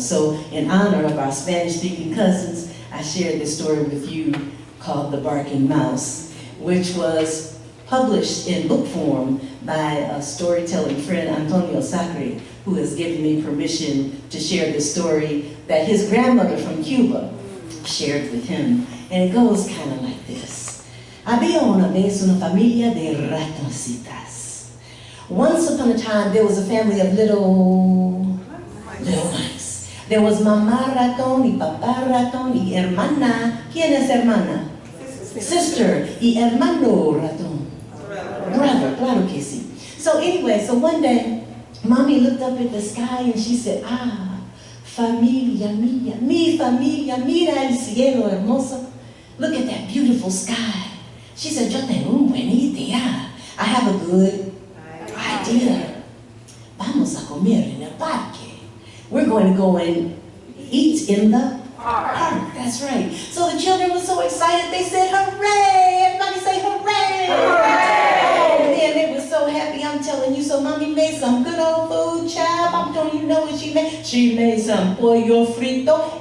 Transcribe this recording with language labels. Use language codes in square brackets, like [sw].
[en] So, in honor of our Spanish-speaking cousins, I shared this story with you called The Barking Mouse, which was published in book form by a storytelling friend, Antonio Sacre, who has given me permission to share this story that his grandmother from Cuba shared with him. And it goes kind of like this. [es] Había una vez una familia de ratoncitas. [en] Once upon a time, there was a family of little mice. There was [es] mamá ratón y papá ratón y hermana. ¿Quién es hermana? Sister y hermano ratón. [en] Brother, [es] claro que sí. [en] So anyway, so one day, Mommy looked up at the sky and she said, ah, [es] familia mía, mi familia, mira el cielo hermoso. [en] Look at that beautiful sky. She said, [es] yo tengo una buena idea. [en] I have a good idea. [es] Vamos a comer en el parque. [en] We're going to go and eat in the park. That's right. So the children were so excited, they said, hooray! Everybody say hooray! Hooray! Oh man, they were so happy, I'm telling you. So Mommy made some good old food, child. I'm telling you know what she made. She made some pollo frito.